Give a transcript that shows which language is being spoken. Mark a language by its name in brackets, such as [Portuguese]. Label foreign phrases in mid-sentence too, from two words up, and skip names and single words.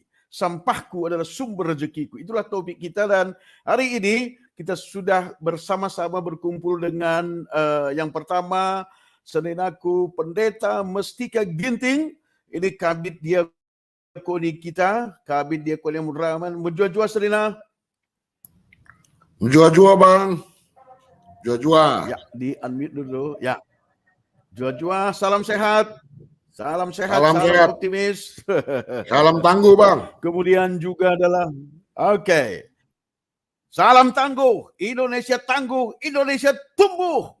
[Indonesian] Sampahku adalah sumber rezekiku. Itulah topik kita dan hari ini kita sudah bersama-sama berkumpul dengan yang pertama Seninaku Pendeta Mestika Ginting. Ini kabit diakoni kita, kabit diakoni yang Rahman. [Batak Karo] Menjua-jua Senina. Menjua-jua bang. Jua-jua. [Indonesian] Ya, di unmute dulu. Ya. Jua-jua, salam sehat. Salam sehat, Salam salam sehat. optimis. Salam tangguh bang. Kemudian juga adalah, salam tangguh, Indonesia tangguh, Indonesia tumbuh.